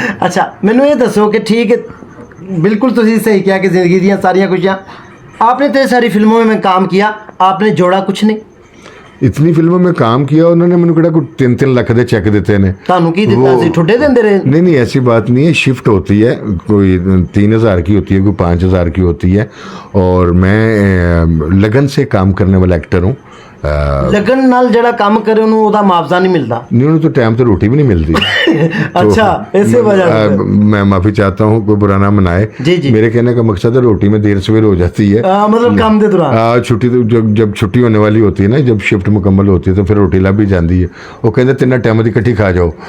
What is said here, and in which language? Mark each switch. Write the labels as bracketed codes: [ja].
[hi] अच्छा, [pa] ਮੈਨੂੰ ਇਹ ਦੱਸੋ [hi] कि ठीक है, बिल्कुल ਤੁਸੀਂ सही किया कि ज़िंदगी ਦੀਆਂ ਸਾਰੀਆਂ खुशियाँ, आपने इतनी सारी फिल्मों में काम किया, आपने जोड़ा कुछ नहीं? इतनी फिल्मों में काम किया, उन्होंने मैंने किहड़ा कोई 3-3 [pa] ਲੱਖ ਦੇ ਚੈੱਕ ਦਿੱਤੇ ਨੇ। ਤੁਹਾਨੂੰ ਕੀ ਦਿੱਤਾ ਸੀ? ਠੁੱਡੇ ਦਿੰਦੇ ਰਹੇ? [hi] नहीं नहीं, ऐसी बात नहीं है। शिफ्ट होती है, कोई 3000 की होती है, कोई 5000 की होती है, और मैं लगन से काम करने वाला एक्टर हूँ। [pa] ਲਗਨ ਨਾਲ ਜਿਹੜਾ ਕੰਮ ਕਰੇ ਉਹਨੂੰ ਉਹਦਾ ਮੁਆਵਜ਼ਾ ਨਹੀਂ ਮਿਲਦਾ। [hi] नहीं उन्हें तो टाइम तो रोटी भी नहीं मिलती। अच्छा, ऐसे वजह से। मैं माफी चाहता हूँ, कोई बुरा ना मनाए। जी, जी। मेरे कहने का मकसद है रोटी में देर सवेर हो जाती है, मतलब काम के दौरान छुट्टी तो जब छुट्टी होने वाली होती है ना, जब शिफ्ट मुकम्मल होती है तो फिर रोटी लब भी जाती है। वो कहते तीन टाइम की इकट्ठी खा जाओ,